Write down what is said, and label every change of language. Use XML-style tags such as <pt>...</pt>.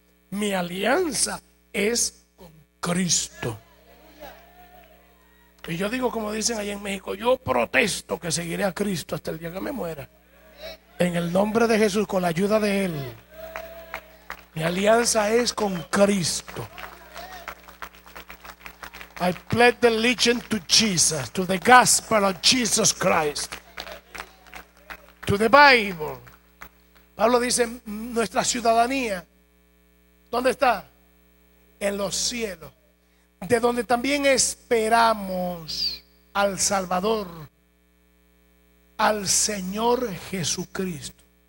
<es>Mi alianza es con Cristo. Y yo digo, como dicen allá en México, yo protesto que seguiré a Cristo hasta el día que me muera. En el nombre de Jesús, con la ayuda de Él. Mi alianza es con Cristo.</es> <en>I pledge allegiance to Jesus, to the gospel of Jesus Christ, to the Bible.</en> <es>Pablo dice, nuestra ciudadanía, ¿dónde está? En los cielos, de donde también esperamos al Salvador, al Señor Jesucristo,</es>